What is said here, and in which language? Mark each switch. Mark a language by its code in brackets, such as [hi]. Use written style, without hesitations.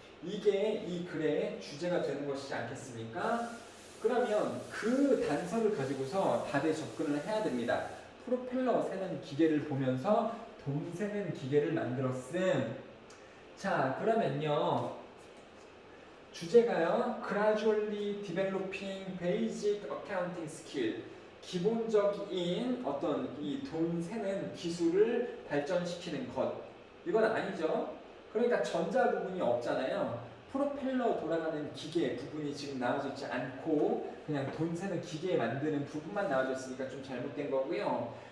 [ko] 이게 이 글의 주제가 되는 것이지 않겠습니까? 그러면 그 단서를 가지고서 답에 접근을 해야 됩니다. 프로펠러 세는 기계를 보면서 돈 세는 기계를 만들었음. 자, 그러면요. 주제가요. [en] Gradually developing basic accounting skill. [ko] 기본적인 어떤 이 돈 세는 기술을 발전시키는 것. 이건 아니죠. 그러니까 전자 부분이 없잖아요. 프로펠러 돌아가는 기계 부분이 지금 나와져 있지 않고 그냥 돈 세는 기계 만드는 부분만 나와져 있으니까 좀 잘못된 거고요.